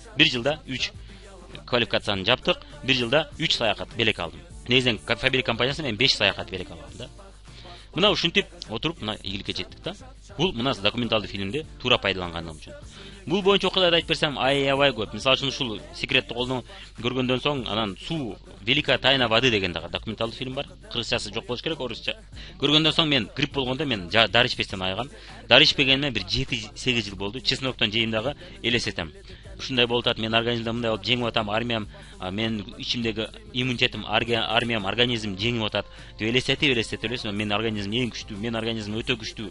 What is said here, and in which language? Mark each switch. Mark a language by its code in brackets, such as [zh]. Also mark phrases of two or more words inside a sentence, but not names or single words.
[ky] Бир жылда 3 квалификацияны жаптык, бир жылда 3 саякат белек алдым. Негизинен Фабрик компаниясына мен 5 саякат белек алдым да. Мына ушинтип отуруп мына ийгиликке жеттик да. Бул мына документалдуу фильмде туура пайдаланганым үчүн. Бул боюнча окуяларды айтып берсем, аябай көп. Мисалы үчүн ушул секретти колдон көргөндөн соң, анан Суу, Великая тайна воды деген дагы документалдуу фильм бар. Кыргызчасы жок болуш керек, орусча. Көргөндөн соң мен грипп болгондо мен дары ичпестен айыгам. Дары ичпегениме бир 7-8 жыл болду. Чесноктон жейм дагы элестетем. Ушундай болуп атат, мен организмде мындай болуп жеңип атам, армиям, мен ичимдеги иммунитетим, армиям, организм жеңип атат деп элестетип, мен организм эң күчтүү, мен организм өтө күчтүү.